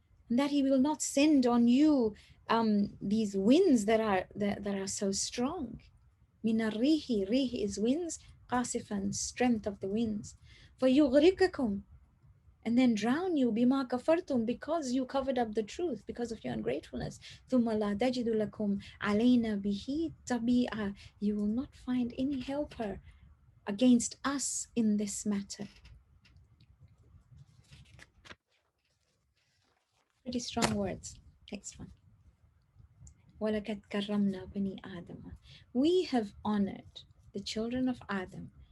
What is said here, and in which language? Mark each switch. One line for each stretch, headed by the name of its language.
English: And that he will not send on you these winds that are so strong.
Arabic: مِنَ الرِّيحِ.
English: Rih is winds, قَاسِفًا, strength of the winds.
Arabic: فَيُغْرِقَكُمْ.
English: And then drown you
Arabic: بما كفرتم,
English: because you covered up the truth, because of your ungratefulness.
Arabic: ثم لا تجد لكم علينا به تبيعا.
English: You will not find any helper against us in this matter. Pretty strong words. Next one.
Arabic: وَلَقَدْ كَرَّمْنَا بَنِي آدَمَ.
English: We have honored the children of Adam.